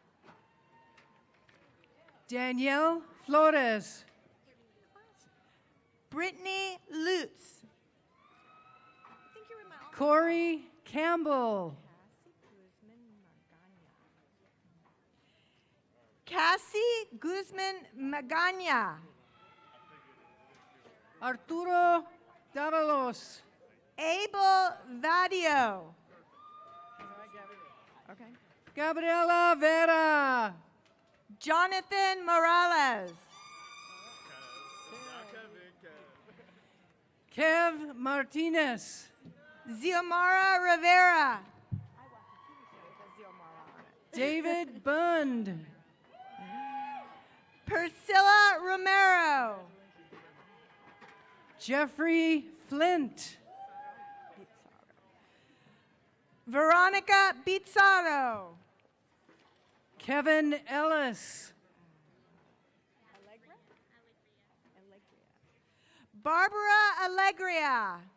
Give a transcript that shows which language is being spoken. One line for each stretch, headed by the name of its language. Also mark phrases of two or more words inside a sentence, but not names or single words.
English: Danielle Flores. Brittany Lutz. Corey Campbell. Cassie Guzman Magana. Arturo Davalos. Abel Vadio. Gabriela Vera. Jonathan Morales. Kev Martinez. Xiomara Rivera. David Bund. Priscilla Romero. Jeffrey Flint. Veronica Bizzaro. Kevin Ellis. Barbara Allegria.